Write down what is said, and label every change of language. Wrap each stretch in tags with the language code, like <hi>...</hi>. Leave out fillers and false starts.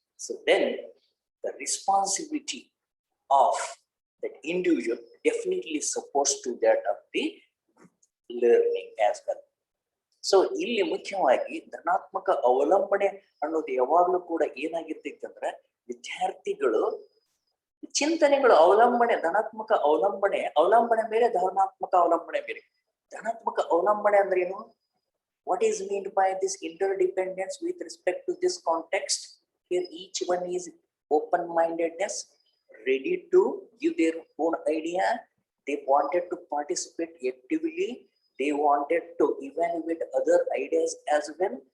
<en>So then the responsibility of that individual definitely supposed to that of the learning as well.</en> <kn>So ಇಲ್ಲಿ ಮುಖ್ಯವಾಗಿ ಧನಾತ್ಮಕ ಅವಲಂಬನೆ ಅನ್ನೋದು ಯಾವಾಗಲೂ ಕೂಡ ಏನಾಗಿರ್ತೈತಂದ್ರೆ ವಿದ್ಯಾರ್ಥಿಗಳು ಚಿಂತನೆಗಳು ಧನಾತ್ಮಕ ಅವಲಂಬನೆ ಬೇರೆ, ಧನಾತ್ಮಕ ಅವಲಂಬನೆ ಬೇರೆ. ಧನಾತ್ಮಕ ಅವಲಂಬನೆ ಅಂದ್ರೆ ಏನು?</kn> <en>What is meant by this interdependence with respect to this context? Here each one is open-mindedness, ready to give their own idea. They wanted to participate actively. They wanted to evaluate other ideas as well.</en>